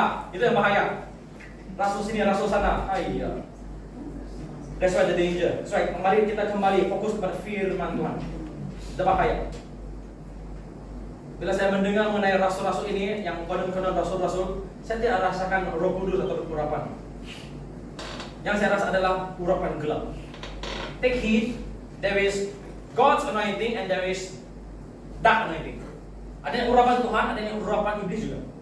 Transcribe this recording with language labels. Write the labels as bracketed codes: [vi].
[ms] Itu yang bahaya. Rasul sini, rasul sana. Iya. [en] That's why the danger. That's why [ms] mari kita kembali fokus kepada firman Tuhan. Itu bahaya. Bila saya mendengar mengenai rasul-rasul ini, yang konon-konon rasul-rasul, saya tidak rasakan Roh Kudus atau urapan. Yang saya rasa adalah urapan gelap. [en] Take heed, there is God's anointing and there is dark anointing. [ms] Ada yang urapan Tuhan, ada yang urapan iblis juga.